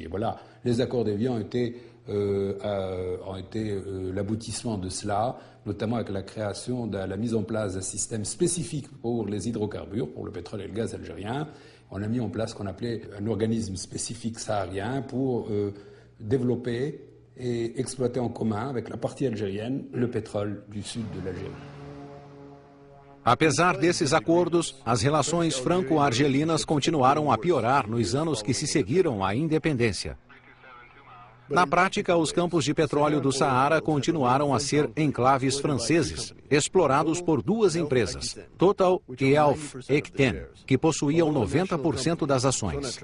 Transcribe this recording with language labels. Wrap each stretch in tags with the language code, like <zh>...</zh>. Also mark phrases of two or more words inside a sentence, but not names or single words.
<fr>Voilà, les accords d'Évian ont été l'aboutissement de cela, notamment avec la création la mise en place d'un système spécifique pour les hydrocarbures, pour le pétrole et le gaz algérien. On a mis en place ce qu'on appelait un organisme spécifique saharien pour développer et exploiter en commun avec la partie algérienne le pétrole du sud de l'Algérie.</fr> <pt>Apesar desses acordos, as relações franco-argelinas continuaram a piorar nos anos que se seguiram à independência. Na prática, os campos de petróleo do Saara continuaram a ser enclaves franceses, explorados por duas empresas, Total e Alf Ekten, que possuíam 90% das ações.</pt>